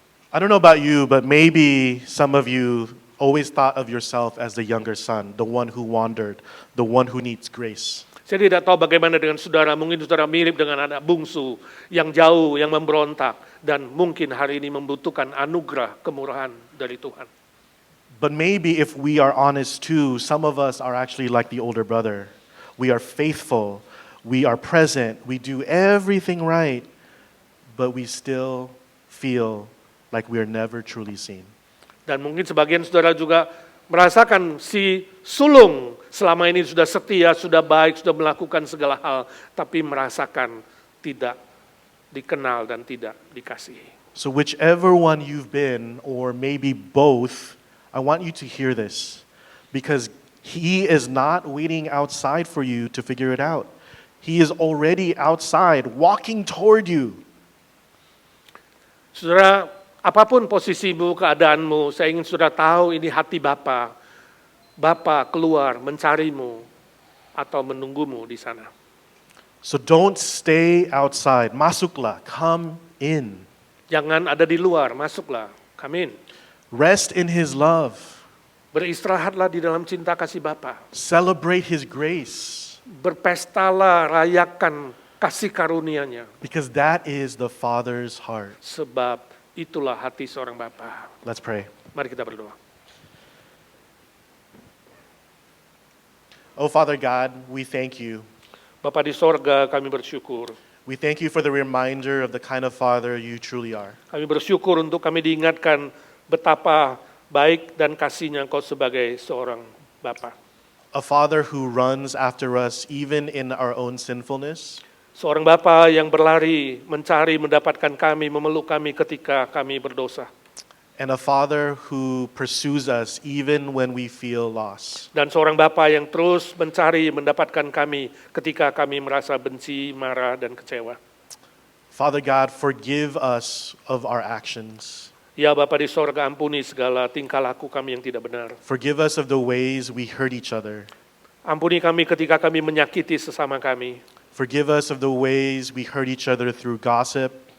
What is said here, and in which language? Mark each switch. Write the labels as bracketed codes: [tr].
[en] I don't know about you, but maybe some of you always thought of yourself as the younger son, the one who wandered, the one who needs grace. [id] Saya tidak tahu bagaimana dengan saudara, mungkin saudara mirip dengan anak bungsu yang jauh, yang memberontak, dan mungkin hari ini membutuhkan anugerah, kemurahan dari Tuhan. [en] But maybe if we are honest too, some of us are actually like the older brother. We are faithful, we are present, we do everything right, but we still feel like we are never truly seen. [id] Dan mungkin sebagian saudara juga merasakan si sulung selama ini sudah setia, sudah baik, sudah melakukan segala hal, tapi merasakan tidak dikenal dan tidak dikasihi. [en] So whichever one you've been, or maybe both, I want you to hear this. Because He is not waiting outside for you to figure it out. He is already outside, walking toward you. [id] Saudara, apapun posisimu, keadaanmu, saya ingin saudara tahu ini hati Bapa. Bapa keluar mencarimu atau menunggumu di sana. [en] So don't stay outside. [id] Masuklah, [en] come in. [id] Jangan ada di luar, masuklah, [en] come in. Rest in His love. [id] Beristirahatlah di dalam cinta kasih Bapa. [en] Celebrate His grace. [id] Berpestalah, rayakan kasih karunia-Nya. [en] Because that is the Father's heart. [id] Sebab itulah hati seorang Bapa. [en] Let's pray. [id] Mari kita berdoa. [en] Oh Father God, we thank you. [id] Bapa di sorga, kami bersyukur. [en] We thank you for the reminder of the kind of Father you truly are. [id] Kami bersyukur untuk kami diingatkan betapa baik dan kasihnya Engkau sebagai seorang Bapa. [en] A Father who runs after us even in our own sinfulness. [id] Seorang Bapa yang berlari, mencari, mendapatkan kami, memeluk kami ketika kami berdosa. [en] And a Father who pursues us even when we feel lost. [id] Dan seorang Bapa yang terus mencari, mendapatkan kami ketika kami merasa benci, marah, dan kecewa. [en] Father God, forgive us of our actions. [id] Ya Bapa di sorga, ampuni segala tingkah laku kami yang tidak benar. [en] Forgive us of the ways we hurt each other. [id] Ampuni kami ketika kami menyakiti sesama kami. [en] Forgive us of the ways we hurt each other through gossip.